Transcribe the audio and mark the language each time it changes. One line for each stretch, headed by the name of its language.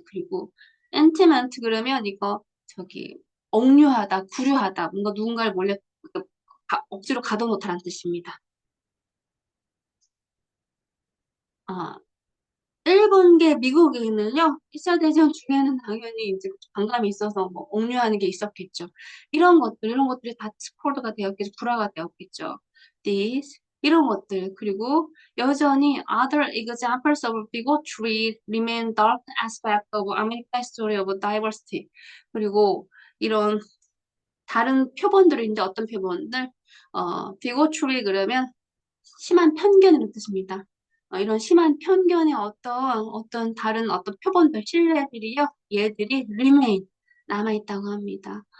Korean: 그리고 internment 그러면 이거 억류하다, 구류하다, 뭔가 누군가를 억지로 가둬놓다라는 뜻입니다. 일본계 미국인은요, 1차 대전 중에는 당연히 이제 반감이 있어서 뭐 억류하는 게 있었겠죠. 이런 것들이 다 스포드가 되었겠죠. 불화가 되었겠죠. 이런 것들. 그리고 여전히
English: other examples of bigotry remain dark aspect of American history of diversity.
Korean: 그리고 이런 다른 표본들인데 어떤 표본들? bigotry 그러면 심한 편견이라는 뜻입니다. 이런 심한 편견의 어떤 다른 어떤 표본들, 신뢰들이요, 얘들이 remain, 남아있다고 합니다.